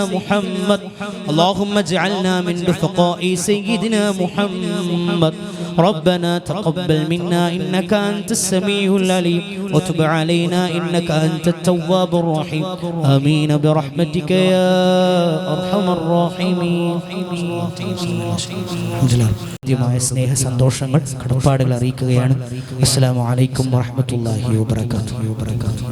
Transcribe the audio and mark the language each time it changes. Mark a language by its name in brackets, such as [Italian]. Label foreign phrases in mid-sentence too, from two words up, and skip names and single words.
[Arabic] محمد اللهم اجعلنا من رفقاء سيدنا محمد ربنا تقبل منا إنك أنت السميع العليم وتب علينا إنك أنت التواب الرحيم آمين برحمتك يا أرحم الراحمين. [Malayalam] ആദ്യമായ സ്നേഹ സന്തോഷങ്ങൾ കടപ്പാടുകൾ അറിയിക്കുകയാണ്. [Arabic] السلام عليكم ورحمة الله وبركاته.